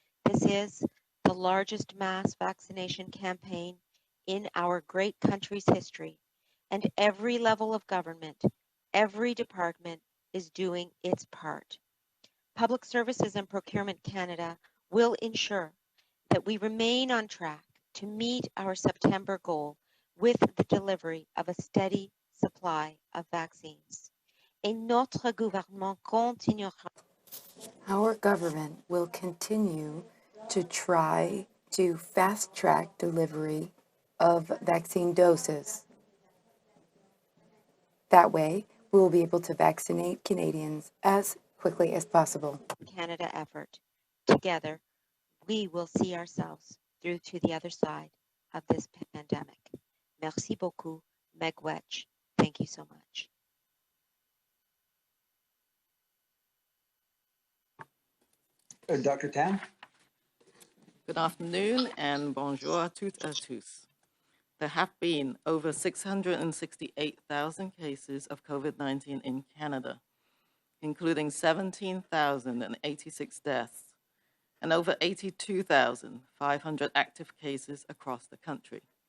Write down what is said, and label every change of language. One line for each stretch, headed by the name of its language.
English: This is the largest mass vaccination campaign in our great country's history, and every level of government, every department is doing its part. Public Services and Procurement Canada will ensure that we remain on track to meet our September goal with the delivery of a steady supply of vaccines.
French: Et notre gouvernement continuera.
English: Our government will continue to try to fast-track delivery of vaccine doses. That way, we will be able to vaccinate Canadians as quickly as possible. Canada effort. Together, we will see ourselves through to the other side of this pandemic.
French: Merci beaucoup,
English: Megwetch. Thank you so much. Dr. Tam? Good afternoon and
French: bonjour à toutes et à tous.
English: There have been over 668,000 cases of COVID-19 in Canada, including 17,086 deaths and over 82,500 active cases across the country.